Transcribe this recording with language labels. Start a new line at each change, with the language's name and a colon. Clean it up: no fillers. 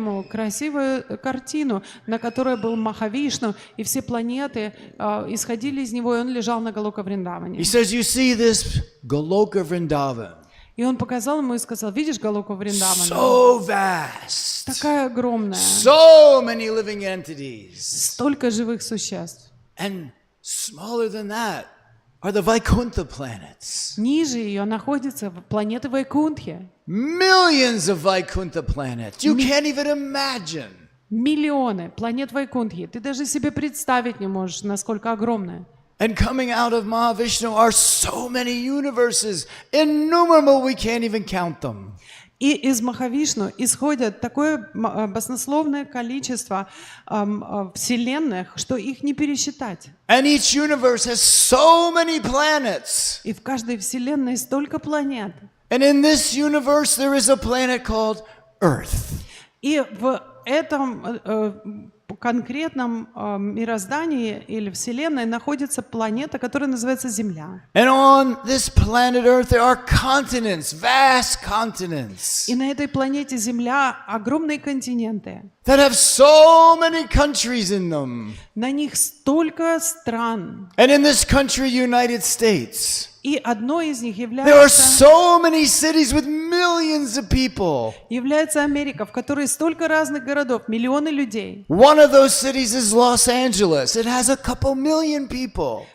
Russian: красивую картину, на которой был Махавишну, и все планеты исходили из него, и он лежал на Галока Вриндаване.
English: He says, you see this Goloka Vrindavan?
Russian: И он показал ему и сказал, видишь Галоку Вриндавана?
English: So vast.
Russian: Такая огромная,
English: So many living entities.
Russian: столько живых существ.
English: And smaller than that are the Vaikuntha planets.
Russian: Ниже ее находятся планеты Вайкунтхи.
English: Millions of Vaikuntha planets. You can't even imagine.
Russian: Миллионы планет Вайкунтхи. Ты даже себе представить не можешь, насколько огромная.
English: And coming out of Mahavishnu are so many universes, innumerable, we can't even count them.
Russian: И из Махавишну исходит такое баснословное количество вселенных, что их не пересчитать.
English: And each universe has so many planets.
Russian: И в каждой вселенной столько планет.
English: And in this universe there is a planet called Earth.
Russian: И в этом конкретном мироздании или вселенной находится планета, которая называется Земля.
English: And on this planet Earth there are continents, vast continents,
Russian: И на этой планете Земля огромные континенты.
English: that have so many countries in them.
Russian: На них столько стран.
English: And in this country, United States,
Russian: И одной из них
English: there are
Russian: является
English: so many cities with millions of people.
Russian: Америка, в которой столько разных городов, миллионы людей.
English: One of those cities is Los Angeles. It has a couple million people.